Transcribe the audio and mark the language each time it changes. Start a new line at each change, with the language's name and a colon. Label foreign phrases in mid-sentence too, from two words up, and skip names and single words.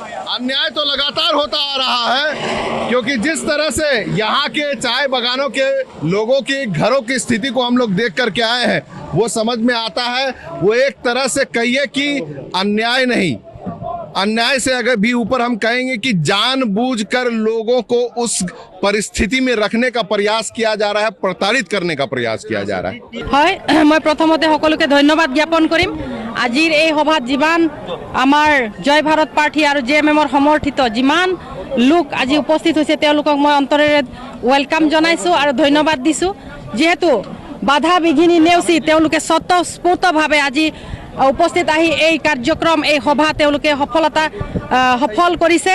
Hindi: अन्याय तो लगातार होता आ रहा है, क्योंकि जिस तरह से यहाँ के चाय बागानों के लोगों की घरों की स्थिति को हम लोग देख करके आए हैं, वो समझ में आता है। वो एक तरह से कहिए कि अन्याय नहीं, अन्याय से अगर भी ऊपर हम कहेंगे कि जानबूझकर लोगों को उस परिस्थिति में रखने का प्रयास किया जा रहा है, प्रताड़ित करने का प्रयास किया जा रहा है।
Assamese: হয় মই প্ৰথমতে সকলোকে ধন্যবাদ জ্ঞাপন কৰিম। আজিৰ এই সভাত যিমান আমাৰ জয় ভাৰত পাৰ্টি আৰু জেএমএমৰ সমৰ্থিত যিমান লোক আজি উপস্থিত হৈছে তেওঁলোকক মই অন্তৰেৰে ওয়েলকাম জনাইছোঁ আৰু ধন্যবাদ দিছোঁ। যিহেতু বাধা বিঘিনি নেওচি তেওঁলোকে স্বতঃস্ফূৰ্তভাৱে আজি উপস্থিত আহি এই কাৰ্যক্ৰম এই সভা তেওঁলোকে সফল কৰিছে।